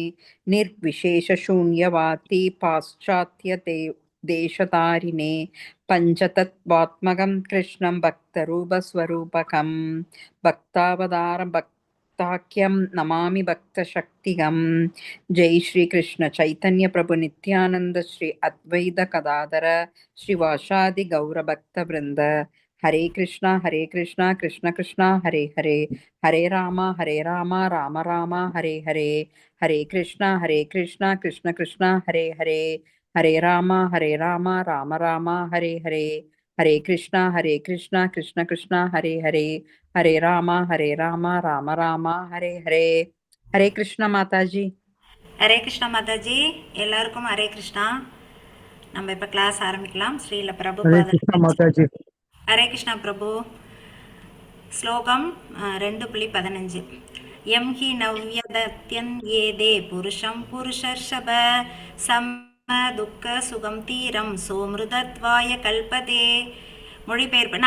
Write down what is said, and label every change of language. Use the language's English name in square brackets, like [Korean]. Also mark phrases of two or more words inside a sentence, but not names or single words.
[Sanskrit] निर्विशेषशून्यवादी पाश्चात्य देशतारिणे पञ्चतत्त्वात्मकं कृष्णं भक्तरूपस्वरूपकं भक्तावतारं भक्ताख्यं नमामि भक्तशक्तिगं जय श्री कृष्ण चैतन्य प्रभु नित्यानंद श्री अद्वैत गदाधर श्रीवासादि गौर भक्त वृंद हरे कृष्णा कृष्ण कृष्णा हरे हरे हरे राम राम राम हरे हरे हरे कृष्णा कृष्ण कृष्णा हरे हरे हरे राम राम राम हरे हरे हरे कृष्णा कृष्ण कृष्णा हरे हरे हरे राम राम राम हरे हरे हरे कृष्णा [Hindi] माता जी. [Tamil] ஹரே கிருஷ்ணா மாதாஜி, எல்லாருக்கும் ஹரே கிருஷ்ணா. நம்ம இப்போ கிளாஸ் ஆரம்பிக்கலாம். ஸ்ரீல [Sanskrit] हरे [Tamil] பிரபுபாத [Hindi] कृष्णा माता जी. [Tamil] ஹரே கிருஷ்ணா பிரபு. ஸ்லோகம் 2.15. [Sanskrit] एम् हि नव्यतत्यन् एते पुरुषम् पुरुषर्षभ सम्म दुक्क सुखम् धीरम् सोमृतत्वाय कल्पते. [Tamil] மொழிபெயர்ப்பு.